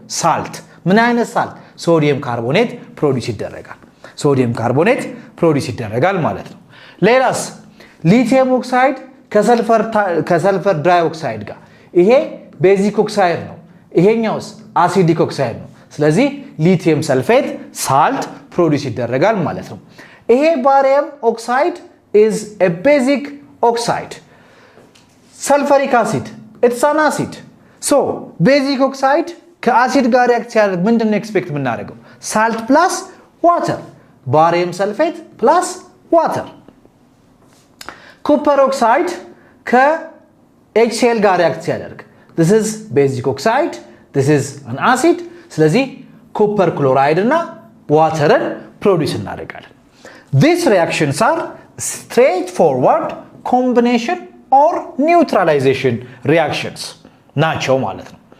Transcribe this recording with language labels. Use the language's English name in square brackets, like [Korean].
[Amharic] ሳልት። ምን አይነት ሳልት? ሶዲየም ካርቦኔት ፕሮዲዩስ ይደረጋል። ሶዲየም ካርቦኔት ፕሮዲዩስ ይደረጋል ማለት ነው። ሌላስ ሊቲየም ኦክሳይድ ከሰልፈር ዳይኦክሳይድ ጋር ይሄ ቤዚክ ኦክሳይድ ነው። ይሄኛውስ አሲዲክ ኦክሳይድ ነው። ስለዚህ ሊቲየም ሰልፌት ሳልት ፕሮዲዩስ ይደረጋል ማለት ነው። ይሄ ባሪየም ኦክሳይድ [English] is a basic oxide. sulfuric acid, it's an acid. [Amharic] basic oxide ከአሲድ ጋር ሪአክት ሲያደርግ ምንድነው ኤክስፔክት የምናደርገው? ሳልት ፕላስ ዋተር፣ ባሪየም ሰልፌት ፕላስ ዋተር። ኮፐር ኦክሳይድ ከኤችሲኤል ጋር ሪአክት ሲያደርግ [English] this is basic oxide, this is an acid። [Amharic] ስለዚህ ኮፐር ክሎራይድ እና ዋተርን ፕሮዲዩስ እናደርጋለን። [English] these reactions are straightforward combination or neutralization reactions [Amharic] ናቸው ማለት ነው።